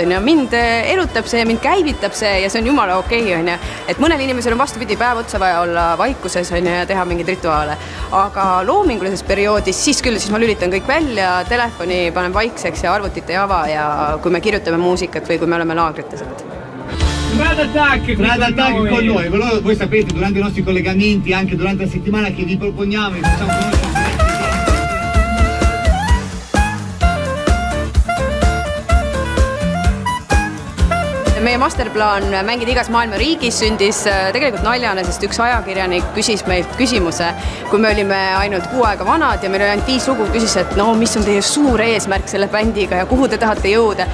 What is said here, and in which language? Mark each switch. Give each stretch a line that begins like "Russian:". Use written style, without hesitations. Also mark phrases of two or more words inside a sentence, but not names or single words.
Estonian: Mind elutab see, mind käivitab see ja see on jumala okei. Et mõnel inimesel on vastupidi päev otsa vaja olla vaikuses ja teha mingeid rituaale. Aga loomingulises perioodis siis küll, siis ma lülitan kõik välja, telefoni panen vaikseks ja arvutit ei ava ja kui me kirjutame muusikat või kui me oleme laagrites.
Italian: Träädet Attack con noi, voi sapete durante I nostri collegamenti, anche durante la settimana che vi proponiamo e facciamo conoscere.
Estonian: Meie masterplaan mängida igas maailma riigis sündis tegelikult naljane, sest üks ajakirjanik küsis meilt küsimuse, kui me olime ainult 6 aega vanad ja meil oli ainult 5 lugu, küsis, et mis on teie suur eesmärk selle bändiga ja kuhu te tahate jõuda.